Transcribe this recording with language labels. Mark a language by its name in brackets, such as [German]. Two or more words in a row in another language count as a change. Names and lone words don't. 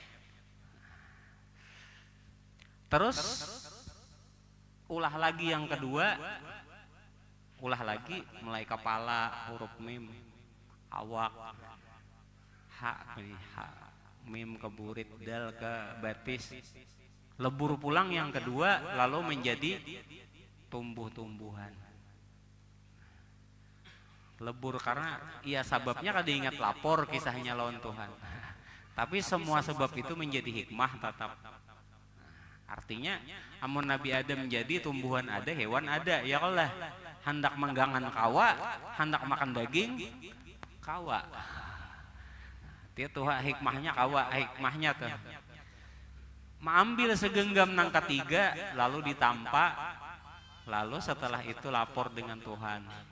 [Banjar] Terus ulah lagi yang kedua, mulai kepala, huruf mim, awak, ha, mim ke burit, dal ke batis, lebur pulang yang kedua, lalu menjadi tumbuh-tumbuhan. Lebur karena ya sebabnya kada ingat lapor kisahnya lawan Tuhan. Tapi semua sebab itu menjadi hikmah tetap. Artinya amun Nabi Adam jadi tumbuhan ada, hewan ada, [Arabic] يا الله. [Banjar] Hendak menggangan kawa, hendak makan daging kawa. Dia tuh hikmahnya kawa, hikmahnya tuh. Mengambil segenggam nang ketiga, lalu ditampak, lalu setelah itu lapor dengan Tuhan.